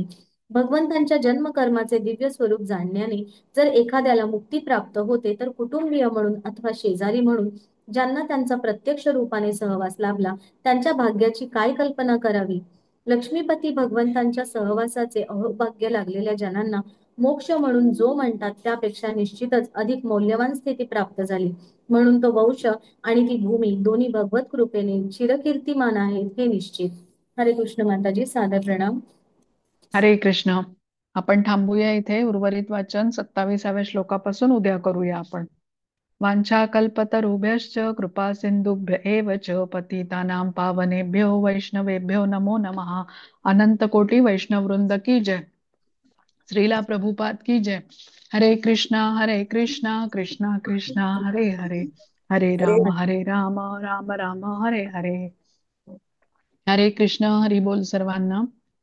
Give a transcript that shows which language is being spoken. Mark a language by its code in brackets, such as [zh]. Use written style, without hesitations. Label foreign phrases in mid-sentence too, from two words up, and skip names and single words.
[mr] भगवंतांच्या जन्मकर्माचे दिव्य स्वरूप जाणण्याने जर एखाद्याला मुक्ती प्राप्त होते तर कुटुंबीय म्हणून अथवा शेजारी म्हणून ज्यांना त्यांचा प्रत्यक्ष रूपाने सहवास लाभला त्यांच्या भाग्याची काय कल्पना करावी. लक्ष्मीपती भगवंतांच्या सहवासाचे अहोभाग्य लागलेल्या जनांना मोक्ष म्हणून जो म्हणतात त्यापेक्षा निश्चितच अधिक मौल्यवान स्थिती प्राप्त झाली. म्हणून तो वंश आणि ती भूमी दोन्ही भगवत कृपेने चिरकीर्तिमान आहेत हे निश्चित. हरे कृष्ण माताजी, सादर प्रणाम. हरे कृष्ण. आपण थांबूया इथे. उर्वरित वाचन 27व्या श्लोकापासून उद्या करूया आपण. [sa] वाञ्छाकल्पतरुभ्यश्च कृपा सिंधुभ्य एव च पतितानां पावनेभ्यो वैष्णवेभ्यो नमो नमः. [hi] अनंत कोटि वैष्णव वृंद की जय. श्रीला प्रभुपाद की जय. [sa] हरे कृष्णा कृष्णा कृष्णा हरे हरे, हरे राम राम राम हरे हरे. [mr] हरे कृष्ण. हरी बोल सर्वांना.